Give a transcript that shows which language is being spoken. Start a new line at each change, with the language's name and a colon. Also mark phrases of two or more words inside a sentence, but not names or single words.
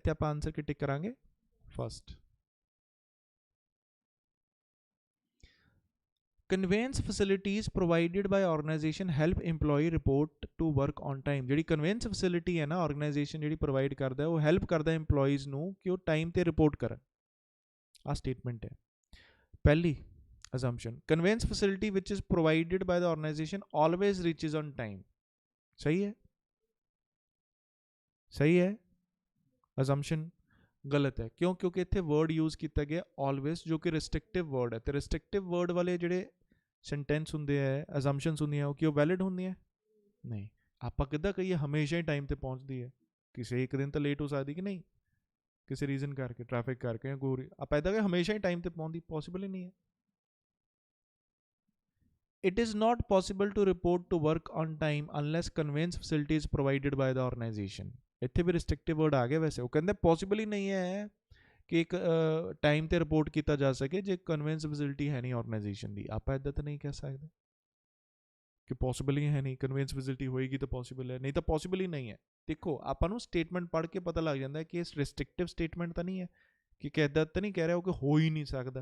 Punjabi: ਇੱਥੇ ਆਪਾਂ ਆਨਸਰ ਕੀ ਟਿਕ ਕਰਾਂਗੇ?
English: ਫਸਟ। conveyance facilities provided by organization help EMPLOYEE report to work on time.
Punjabi: ਜਿਹੜੀ
English: conveyance facility
Punjabi: ਹੈ ਨਾ ਆਰਗੇਨਾਈਜੇਸ਼ਨ ਜਿਹੜੀ ਪ੍ਰੋਵਾਈਡ ਕਰਦਾ, ਉਹ ਹੈਲਪ ਕਰਦਾ EMPLOYEES ਨੂੰ ਕਿ ਉਹ ਟਾਈਮ ਤੇ ਰਿਪੋਰਟ ਕਰਨ। ਆਹ ਸਟੇਟਮੈਂਟ ਹੈ ਪਹਿਲੀ assumption।
English: conveyance facility which is provided by the organization always reaches on time।
Hindi: सही है? सही है? assumption गलत है। क्यों? क्योंकि इत्थे
English: word use
Hindi: किया गया always, जो कि
English: restrictive word
Hindi: है।
Punjabi: तो
English: restrictive word
Punjabi: वाले ਜਿਹੜੇ sentence ਹੁੰਦੇ ਹੈ, assumptions ਹੁੰਦੀਆਂ, ਉਹ ਕਿਉਂ valid ਹੁੰਦੀਆਂ? ਨਹੀਂ। ਆਪਾਂ ਕਿੱਦਾਂ ਕਹੀਏ ਹਮੇਸ਼ਾ ਹੀ ਟਾਈਮ ਤੇ ਪਹੁੰਚਦੀ ਹੈ? ਕਿਸੇ ਇੱਕ ਦਿਨ ਤਾਂ ਲੇਟ ਹੋ ਸਕਦੀ ਕਿ ਨਹੀਂ, ਕਿਸੇ ਰੀਜ਼ਨ ਕਰਕੇ, ਟ੍ਰੈਫਿਕ ਕਰਕੇ, ਕੋਈ ਆਪਾਂ ਇੱਦਾਂ ਕਿ ਹਮੇਸ਼ਾ ਹੀ ਟਾਈਮ ਤੇ ਪਹੁੰਚਦੀ, ਪੋਸੀਬਲ ਹੀ ਨਹੀਂ ਹੈ।
English: It is not possible to report to work on time unless conveyance facility is provided by the organization।
Punjabi: ਇੱਥੇ ਵੀ
English: restrictive word
Punjabi: ਆ ਗਿਆ ਵੈਸੇ। ਉਹ ਕਹਿੰਦੇ possible ਹੀ ਨਹੀਂ ਹੈ ਕਿ ਇੱਕ ਟਾਈਮ ਤੇ ਰਿਪੋਰਟ ਕੀਤਾ ਜਾ ਸਕੇ ਜੇ
English: conveyance facility
Punjabi: ਹੈ ਨਹੀਂ ਆਰਗੇਨਾਈਜੇਸ਼ਨ ਦੀ। ਆਪਾਂ ਇੱਦਾਂ ਤਾਂ ਨਹੀਂ ਕਹਿ ਸਕਦੇ ਕਿ ਪੋਸੀਬਲ ਹੀ ਹੈ ਨਹੀਂ,
English: conveyance facility
Punjabi: ਹੋਏਗੀ ਤਾਂ ਪੋਸੀਬਲ ਹੈ, ਨਹੀਂ ਤਾਂ ਪੋਸੀਬਲ ਹੀ ਨਹੀਂ ਹੈ। ਦੇਖੋ ਆਪਾਂ ਨੂੰ ਸਟੇਟਮੈਂਟ ਪੜ੍ਹ ਕੇ ਪਤਾ ਲੱਗ ਜਾਂਦਾ ਕਿ ਇਹ
English: restrictive statement
Punjabi: ਤਾਂ ਨਹੀਂ ਹੈ, ਕਿ ਇੱਦਾਂ ਤਾਂ ਨਹੀਂ ਕਹਿ ਰਿਹਾ ਉਹ ਕਿ ਹੋ ਹੀ ਨਹੀਂ ਸਕਦਾ।